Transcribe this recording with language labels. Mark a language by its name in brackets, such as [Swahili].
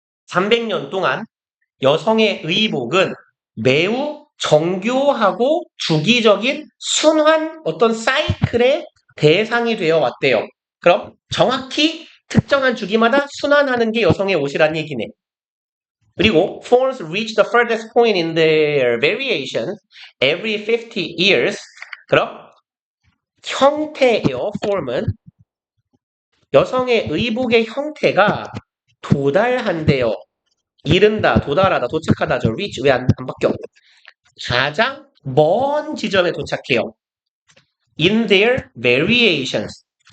[Korean] 300년 동안 여성의 의복은 매우 정교하고 주기적인 순환 어떤 사이클의 대상이 되어 왔대요. 그럼 정확히 특정한 주기마다 순환하는 게 여성의 옷이란 얘기네. 그리고 [English] forms reach the furthest point in their variation every 50 years. [Korean] 그럼 형태예요. form은 여성의 의복의 형태가 도달한대요. 이른다, 도달하다, 도착하다죠. reach 왜 안 바뀌어? 가장 먼 지점에 도착해요. [English] in their variations.